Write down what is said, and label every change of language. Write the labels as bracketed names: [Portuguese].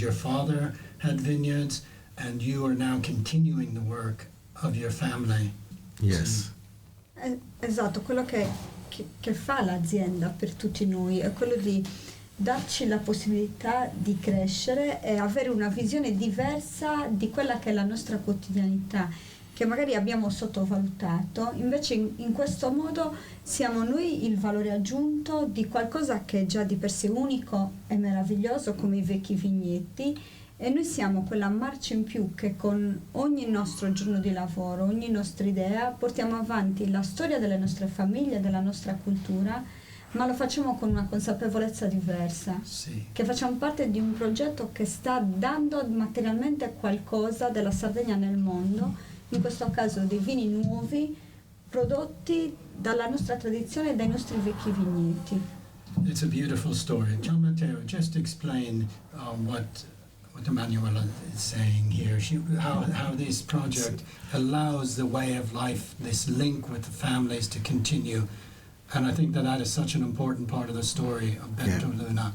[English] Your father had vineyards, and you are now continuing the work of your family. Yes. [Italian] Esatto, quello che fa l'azienda per tutti noi è quello di darci la possibilità di crescere e avere una visione diversa di quella che è la nostra quotidianità, che magari abbiamo sottovalutato. Invece in questo modo siamo noi il valore aggiunto di qualcosa che è già di per sé unico e meraviglioso, come i vecchi vigneti, e noi siamo quella marcia in più che con ogni nostro giorno di lavoro, ogni nostra idea, portiamo avanti la storia delle nostre famiglie, della nostra cultura, ma lo facciamo con una consapevolezza diversa, Sì. che facciamo parte di un progetto che sta dando materialmente qualcosa della Sardegna nel mondo, in questo caso dei vini nuovi prodotti dalla nostra tradizione e dai nostri vecchi vigneti. [English] It's a beautiful story. Gian Matteo, just explain what Emanuela is saying here, how this project allows the way of life, this link with the families to continue. And I think that is such an important part of the story of Bentu Luna.